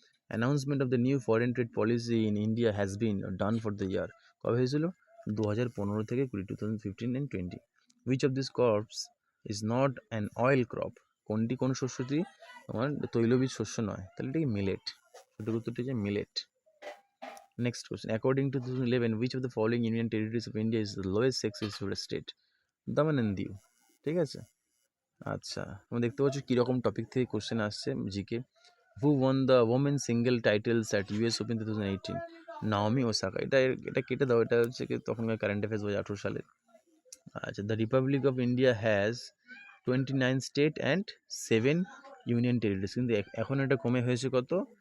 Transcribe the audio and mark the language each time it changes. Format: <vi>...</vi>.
<en>announcement of the new foreign trade policy in India has been done for the year,</en> <bn>কবে হয়েছিল?</bn> <en>2015 থেকে 2015 and 20। Which of this crops is not an oil crop?</en> <bn>কোনটি কোন শস্যটি তোমার তৈলবীজ শস্য নয়? তাহলে এটাকে মিলেট। সঠিক উত্তরটি হচ্ছে millet.</bn> <en>Next question, according to 2011, which of the following union territories of India is the lowest sex ratio state? Daman and Diu.</en> <bn>ঠিক আছে, আচ্ছা, তুমি দেখতে পাচ্ছ কীরকম টপিক থেকে কোশ্চেন আসছে GK.</bn> <en>Who won the women single titles at US Open 2018? Naomi Osaka.</en> <bn>এটা কেটে দাও, এটা হচ্ছে কি তখনকার কারেন্ট অ্যাফেয়ার্স 2018 সালে। আচ্ছা,</bn> <en>the republic of India has 29 state and 7 union territories,</en> <bn>কিন্তু এখন এটা কমে হয়েছে কত?</bn>